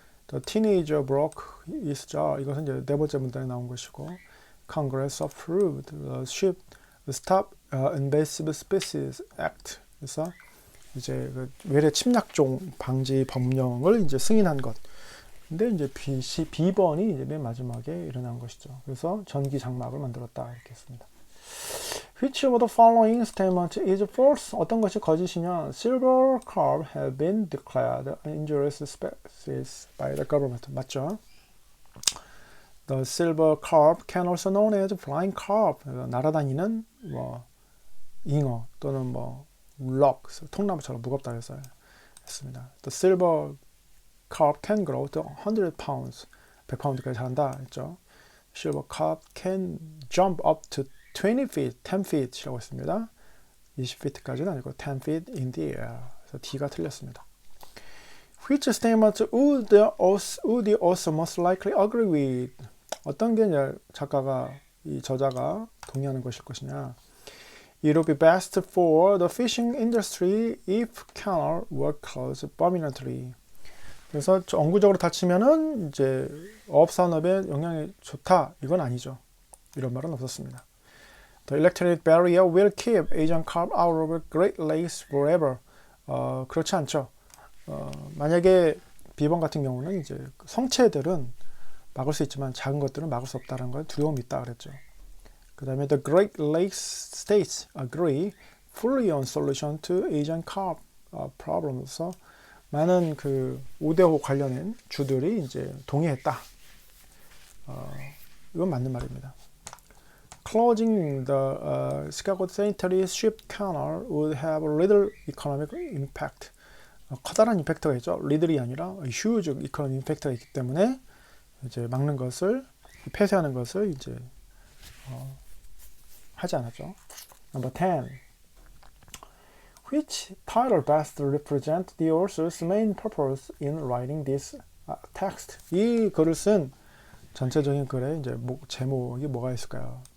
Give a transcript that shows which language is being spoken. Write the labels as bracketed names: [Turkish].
[English] The teenager broke his jaw. [Korean] 이것은 이제 네 번째 문단에 나온 것이고, [English] Congress approved the ship Stop Invasive Species Act. [Korean] 그래서 이제 그 외래 침략종 방지 법령을 이제 승인한 것. 근데 이제 B번이 이제 맨 마지막에 일어난 것이죠. 그래서 전기 장막을 만들었다 이렇게 했습니다. [English] Which of the following statement is false? [Korean] 어떤 것이 거짓이냐? [English] Silver carp have been declared injurious species by the government. [Korean] 맞죠? [English] The silver carp can also known as flying carp. [Korean] 날아다니는 뭐 잉어 또는 뭐 록, 통나무처럼 무겁다 해서 했습니다. [English] The silver carp can grow to 100 pounds. [Korean] 100파운드까지 자란다 했죠. [English] Silver carp can jump up to 20 feet, 10 feet이라고 했습니다. [Korean] 20feet까지는 아니고 [English] 10 feet in the air. [Korean] 그래서 D가 틀렸습니다. [English] Which statement would the author most likely agree with? [Korean] 어떤 게 이제 작가가, 이 저자가 동의하는 것일 것이냐? [English] It would be best for the fishing industry if canal were closed permanently. [Korean] 그래서 영구적으로 닫히면은 이제 어업산업에 영향이 좋다. 이건 아니죠. 이런 말은 없었습니다. [English] The electronic barrier will keep Asian carp out of Great Lakes forever. [Korean] 그렇지 않죠. 만약에 B번 같은 경우는 이제 성체들은 막을 수 있지만 작은 것들은 막을 수 없다는 걸 두려움이 있다 그랬죠. 그 다음에 [English] The Great Lakes states agree fully on solution to Asian carp problems. [Korean] 많은 그 5대5 관련된 주들이 이제 동의했다. 이건 맞는 말입니다. [English] Closing the Chicago Sanitary Ship Canal would have little economic impact. [Korean] 커다란 임팩트가 있죠. 리들이 아니라 [English] huge economic impact [Korean] 가 있기 때문에 이제 막는 것을, 폐쇄하는 것을 이제 하지 않았죠. [English] Number 10. Which title best represent the author's main purpose in writing this text? [Korean] 이 글을 쓴 전체적인 글의 이제 제목이 뭐가 있을까요?